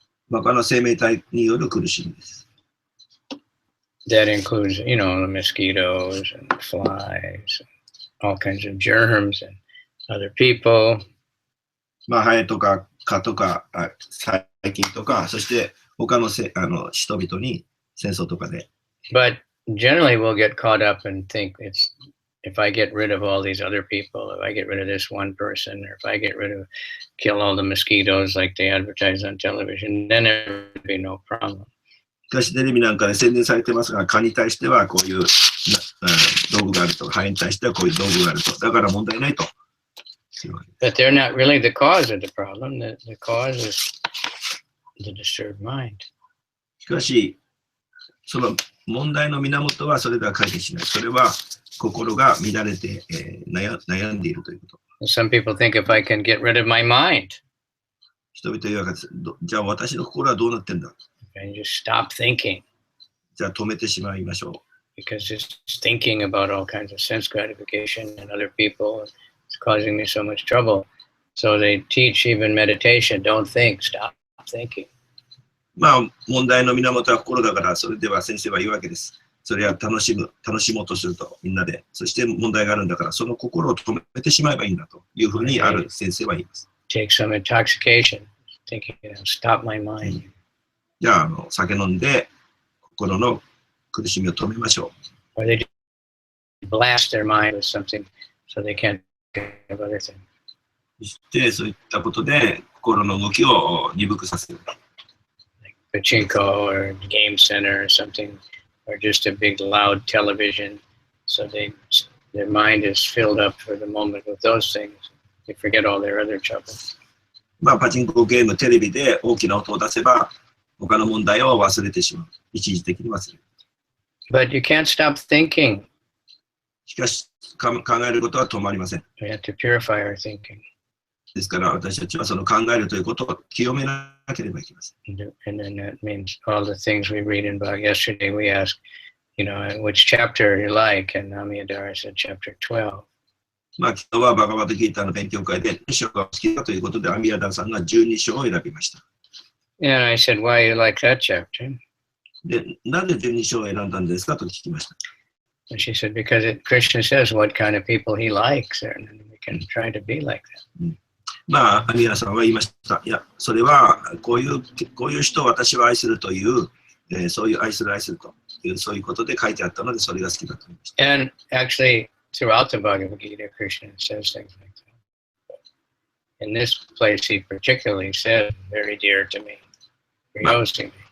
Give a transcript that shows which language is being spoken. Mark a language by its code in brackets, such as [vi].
[ja] 他の生命体による苦しみです。 [en] That includes, the mosquitoes and flies, and all kinds of germs and other people. [ja] まあ、ハエとか蚊とか細菌とか、そして他の人々に戦争とかで。 [en] But generally we'll get caught up and think if I get rid of all these other people, if I get rid of this one person, or if I kill all the mosquitoes like they advertise on television, then there would be no problem. [ja] しかしテレビなんかで宣伝されてますが、蚊に対してはこういう道具があると、ハエに対してはこういう道具があると、だから問題ないと。 [en] But they're not really the cause of the problem. The cause is the disturbed mind. [ja] しかし、その問題の源はそれでは解決しない。それは心が乱れて、悩んでいるということ。 [en] Some people think if I can get rid of my mind, [ja] 人々言うわけです。じゃあ私の心はどうなってんだ [en] and just stop thinking. [ja] じゃあ止めてしまいましょう。 [en] Because just thinking about all kinds of sense gratification and other people is causing me so much trouble. So they teach even meditation, don't think, stop thinking. [ja] まあ問題の源は心だから、それでは先生は言うわけです。それは楽しもうとするとみんなで、そして問題があるんだから、その心を止めてしまえばいいんだというふうにある先生は言います。 [en] Take some intoxication, thinking, stop my mind. [ja] じゃあ酒飲んで心の苦しみを止めましょう。 [en] Or they blast their mind with something so they can't think of other things. [ja] そしてそういったことで心の動きを鈍くさせる。 [en] Like pachinko or game center or something, or just a big loud television. So their mind is filled up for the moment with those things. They forget all their other troubles. [ja] まあパチンコゲーム、テレビで大きな音を出せば他の問題を忘れてしまう。一時的に忘れる。 [en] But you can't stop thinking. [ja] しかし考えることは止まりません。 [en] We have to purify our thinking. [ja] ですから私たちはその考えるということを清めなければいけません。 [en] And then that means all the things we read in Bhagavad Yesterday, we ask, which chapter you like, and Amiyadara said chapter 12. [ja] まあ昨日はバガバッドギーターの勉強会で2章が好きだということで、アミヤダさんが12章を選びました。 [en] And I said, why you like that chapter? [ja] で、なぜ12章を選んだんですかと聞きました。 [en] And she said, because Krishna says what kind of people he likes, and we can try to be like that. [ja] まあ、アミヤさんは言いました。いや、それはこういう人を私は愛するという、そういう愛するという、そういうことで書いてあったので、それが好きだと思いました。 [en] And actually, throughout the Bhagavad Gita, Krishna says things like that. In this place, he particularly said, very dear to me, curious to me.